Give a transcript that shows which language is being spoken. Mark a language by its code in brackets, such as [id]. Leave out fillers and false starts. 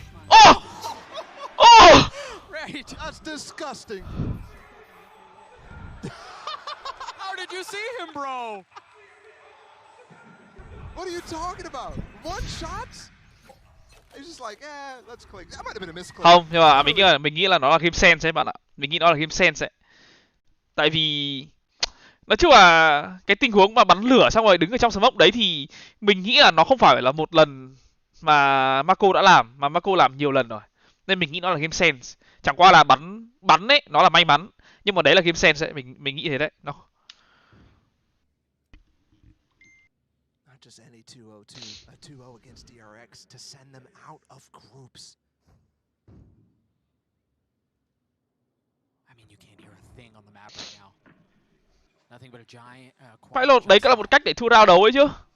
[en] Oh! Oh! Right. That's disgusting. How did you see him, bro? What are you talking about? One shot? He's just like, let's click. That might have been a misclick. [vi] Không, nhưng mà mình nghĩ là nó là game sense ấy bạn ạ. Mình nghĩ nó là game sense ấy. Tại vì nói chung là cái tình huống mà bắn lửa xong rồi đứng ở trong smoke đấy thì mình nghĩ là nó không phải là một lần mà Mako đã làm, mà Mako làm nhiều lần rồi. Nên mình nghĩ nó là game sense. Chẳng qua là bắn ấy, nó là may mắn. Nhưng mà đấy là game sense ấy, mình nghĩ thế đấy. Nó [en] Just any 2-0-2, a 2-0 against DRX to send them out of groups. I mean, you can't hear a thing on the map right now. Nothing but a giant. [vi] phải lột đấy, cái là một cách để thua round đầu ấy chứ.